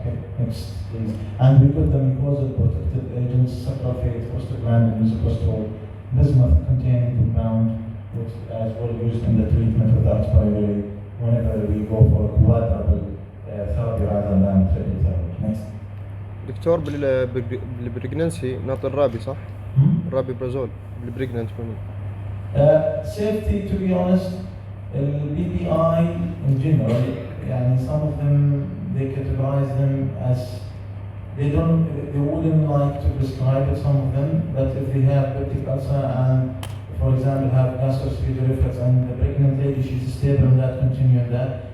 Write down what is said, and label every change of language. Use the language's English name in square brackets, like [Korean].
[English] Okay, next please. And we put the mucosal protective agents, sucralfate, prostaglandin, misoprostol, bismuth containing compound, which as well used in the treatment of that priority whenever we go for quadruple therapy rather than triple therapy. Next. [Arabic] دكتور بالبريجننسي نعطي الرابي صح؟ الرابي برازول بالبريجننت women. [English] Safety, to be honest, BBI in general, some of them they categorize them as they wouldn't like to prescribe it, some of them, but if they have peptic ulcer and, for example, have gastroesophageal reflux and the pregnant lady, she's stable on that, continue on that.